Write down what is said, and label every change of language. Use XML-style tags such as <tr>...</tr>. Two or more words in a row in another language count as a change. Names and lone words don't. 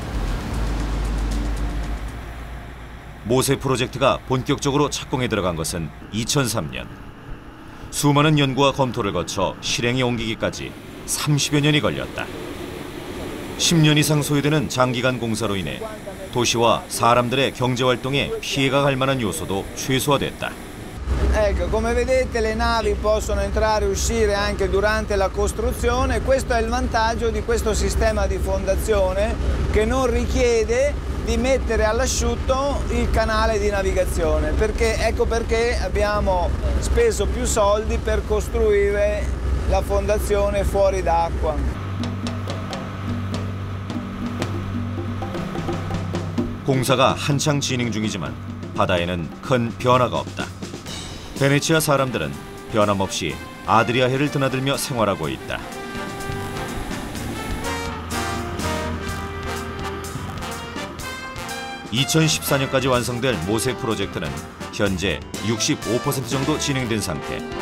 <ko>모세 프로젝트가 본격적으로 착공에 들어간 것은 2003년. 수많은 연구와 검토를 거쳐 실행에 옮기기까지 30여 년이 걸렸다. 10년 이상 소요되는 장기간 공사로 인해 도시와 사람들의 경제활동에 피해가 갈 만한 요소도 최소화됐다.</ko> <it>Ecco, come vedete le navi possono entrare e uscire anche durante la costruzione. Questo è il vantaggio di questo sistema di fondazione che non richiede di mettere all'asciutto il canale di navigazione, perché ecco perché abbiamo speso più soldi per costruire la fondazione fuori d'acqua.</it> <ko>공사가 한창 진행 중이지만 바다에는 큰 변화가 없다. 베네치아 사람들은 변함없이 아드리아해를 드나들며 생활하고 있다. (2014년까지) 완성될 모세 프로젝트는 현재 65% 정도 진행된 상태.</ko>